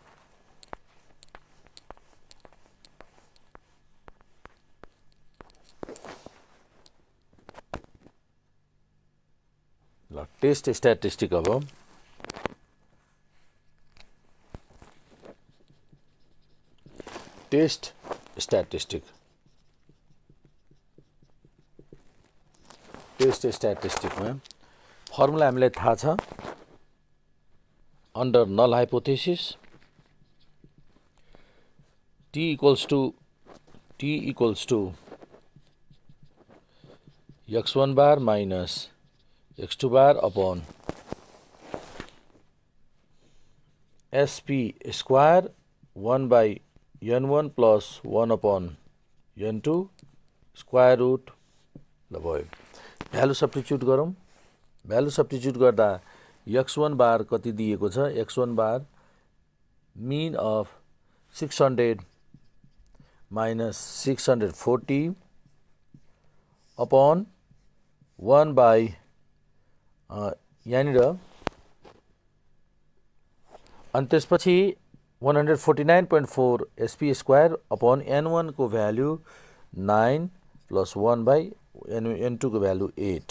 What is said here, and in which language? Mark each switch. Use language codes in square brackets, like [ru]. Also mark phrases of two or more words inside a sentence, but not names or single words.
[en] ल test statistic अब test statisticमा formula [ne] हामीलाई थाहा छ [en] under null hypothesis t equals to x1 bar minus x2 bar upon sp square 1 by n1 plus 1 upon n2 square root [ne] ल भयो [en] value substitute गरौँ value substitute गर्दा x1 बार [ne] कति दिएको छ [en] x1 bar mean of 600 minus 640 upon 1 by [ne] यहाँनिर अनि त्यसपछि [en] 149.4 SP square upon N1 को value 9 plus 1 by N2 को भ्यालु 8।